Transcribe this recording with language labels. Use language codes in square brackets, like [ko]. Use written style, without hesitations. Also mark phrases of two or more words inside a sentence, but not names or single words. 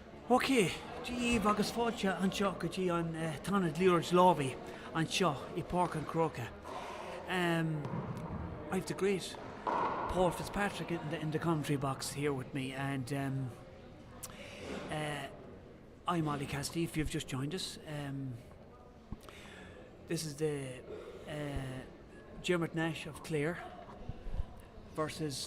[en] Okay, gee, [ga] agus fáilte an seo go dtí an Ionad Liathróid Láimhe an seo I Páirc an Chrocáigh. [en] I've the great Paul Fitzpatrick in the commentary box here with me, and I'm Ollie Cassidy, if you've just joined us. This is the Dermot Nash of Clare versus